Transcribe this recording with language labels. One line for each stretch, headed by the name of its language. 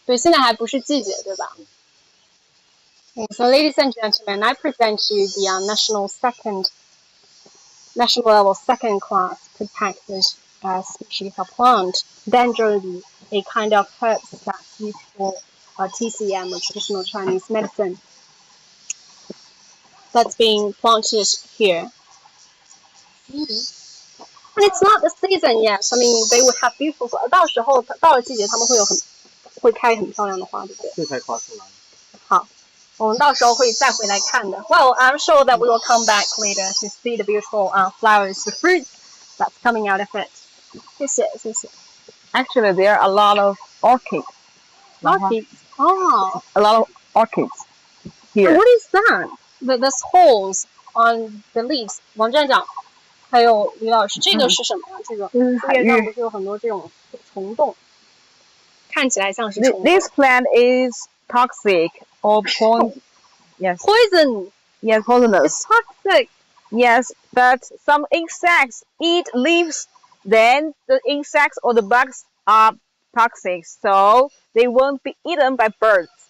Chinese: 对，现在还不是季节，对吧？
English: So, ladies and gentlemen, I present you the national level second class protected species of plant, Dendrobium, a kind of herb that's used for TCM, or traditional Chinese medicine, that's being planted here. And it's not the season yet. I mean, they would have beautiful.
Chinese: 到时候到了季节，他们会开很漂亮的花，对不对？这才夸出来。好，我们到时候会再回来看的。
English: Well, I'm sure that we will come back later to see the beautiful flowers, the fruits that's coming out of it.
Chinese: 谢谢，谢谢。
English: Actually, there are a lot of orchids. Orchids. Oh. A lot of orchids here. What is that? Those holes on the leaves.
Chinese: 王站长，还有李老师，这个是什么呀？这个树叶上不是有很多这种虫洞？看起来像是虫洞。
English: This plant is toxic or yes. Poison. Yes, poisonous. It's toxic. Yes, but some insects eat leaves. Then the insects or the bugs are toxic, so they won't be eaten by birds.